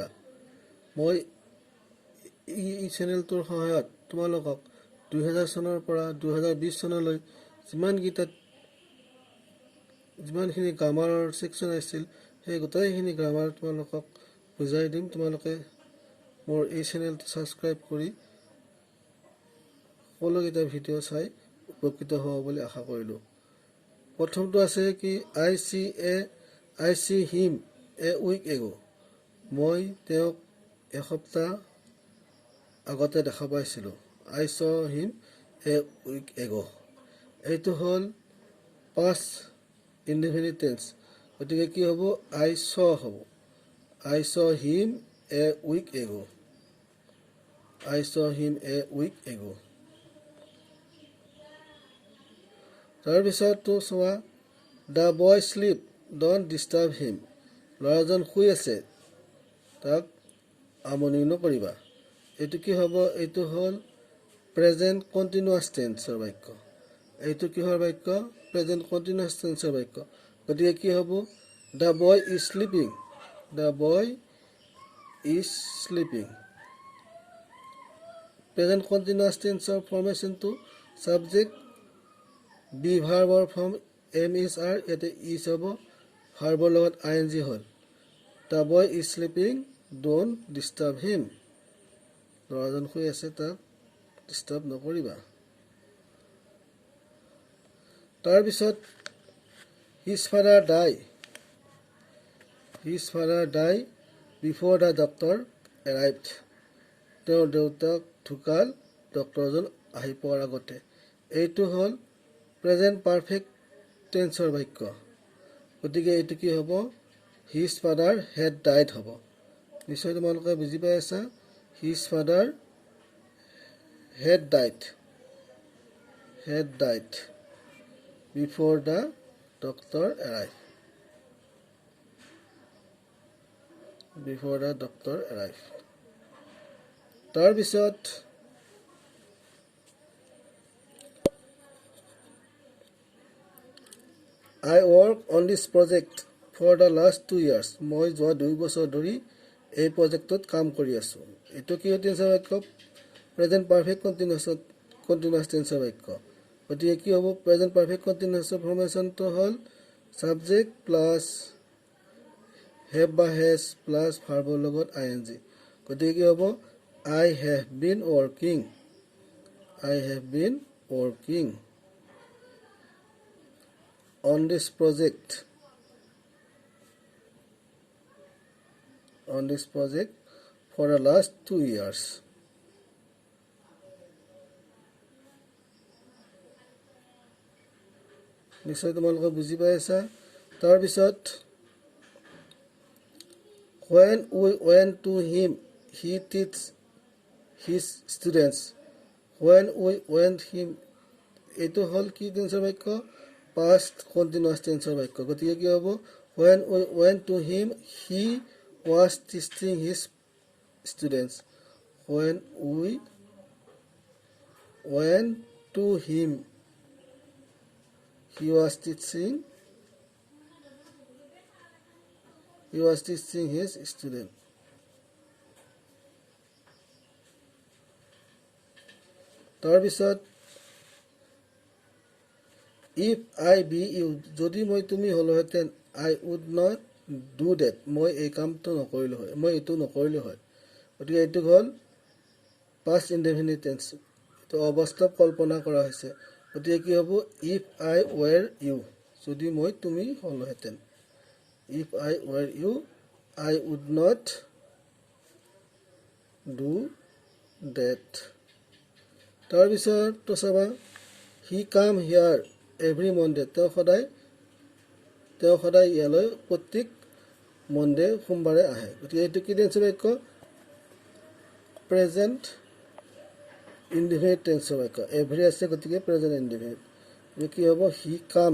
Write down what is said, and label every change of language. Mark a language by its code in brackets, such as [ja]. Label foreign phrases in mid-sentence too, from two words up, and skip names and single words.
[as] মই এই চেনেলটোৰ সহায়ত তোমালোকক 2000 চনৰ পৰা 2020 চনলৈ যিমানখিনি গ্ৰামাৰৰ ছেকশ্যন আছিল সেই গোটেইখিনি গ্ৰামাৰ তোমালোকক বুজাই দিম। তোমালোকে মোৰ এই চেনেলটো ছাবস্ক্ৰাইব কৰি সকলোকেইটা ভিডিঅ' চাই উপকৃত হ'ব বুলি আশা কৰিলোঁ। প্ৰথমটো আছে কি [en] I see him a week ago। [as] মই তেওঁক এসপ্তাহ আগতে দেখা পাইছিলোঁ। [en] I saw him a week ago। [as] এইটো হ'ল [en] past indefinite tense। [as] গতিকে কি হ'ব? [en] I saw হ'ব। I saw him a week ago। I saw him a week ago। [as] তাৰপিছতটো চোৱা, [en] the boy sleep, don't disturb him। [as] ল'ৰাজন শুই আছে, তাক আমনি নকৰিবা। এইটো কি হ'ব? এইটো হ'ল [en] present continuous [as] টেন্সৰ বাক্য। এইটো কিহৰ বাক্য? [en] present continuous [as] টেন্সৰ বাক্য। গতিকে কি হ'ব? [en] The boy is sleeping। The boy is sleeping। present continuous [as] টেন্সৰ ফৰ্মেশ্যনটো [en] subject be [as] ভাৰ্বৰ [en] form am is are, [as] ইয়াতে ইজ হ'ব, ভাৰ্বৰ লগত ING হ'ল। [en] The boy is sleeping, don't disturb him। [as] ল'ৰাজন শুই আছে, তাক ডিষ্টাৰ্ব নকৰিবা। [en] তাৰপিছত his father died before the doctor arrived। [as] তেওঁৰ দেউতাক ঢুকাল ডক্তৰজন আহি পোৱাৰ আগতে। এইটো হ'ল [en] present perfect [as] টেন্সৰ বাক্য। গতিকে এইটো কি হ'ব? [en] his father had died হ'ব। [as] নিশ্চয় তোমালোকে বুজি পাই আছা। [en] his father had died before the doctor arrived। তাৰপিছত I work on this project for the last 2 years। [as] মই যোৱা 2 বছৰ ধৰি এই প্ৰজেক্টত কাম কৰি আছোঁ। এইটো কি টেন্সৰ বাক্য? [en] present perfect continuous [as] টেন্সৰ বাক্য। গতিকে কি হ'ব? [en] present perfect [as] কণ্টিনিউৱাছৰ ফৰ্মেশ্যনটো হ'ল [en] subject plus have [as] বা [en] has plus [as] ভাৰ্বৰ লগত ING। গতিকে কি হ'ব? [en] I have been working on this project for the last 2 years। [as] নিশ্চয় তোমালোকে বুজি পাই আছা। [en] তাৰপিছত when we went to him, he teach his students। when we went him, [as] এইটো হ'ল কি টেন্সৰ বাক্য? [en] past continuous [as] টেন্সৰ বাক্য। গতিকে কি হ'ব? [en] when we went to him, he was teaching his students। when we went to him, he was teaching his student। তাৰপিছত if I be you, [as] যদি মই তুমি হ'লোহেঁতেন, [en] I would not do that। [as] মই এই কামটো নকৰিলোঁ হয়, মই এইটো নকৰিলোঁ হয়। গতিকে এইটো হ'ল [en] past indefinite tense। [as] এইটো অবাস্তৱ কল্পনা কৰা হৈছে। গতিকে কি হ'ব? [en] if I were you, [as] যদি মই তুমি হ'লোহেঁতেন। [en] if I were you, I would not do that। [as] তাৰপিছত তো চাবা, [en] he come here every Monday। [as] তেওঁ সদায় ইয়ালৈ প্ৰত্যেক মনডে সোমবাৰে আহে। গতিকে এইটো কি টেন্সৰ বাক্য? [en] present indefinite [as] টেন্সৰ বাক্য। এভৰি আছে, গতিকে [en] present indefinite. [as] কি হ'ব?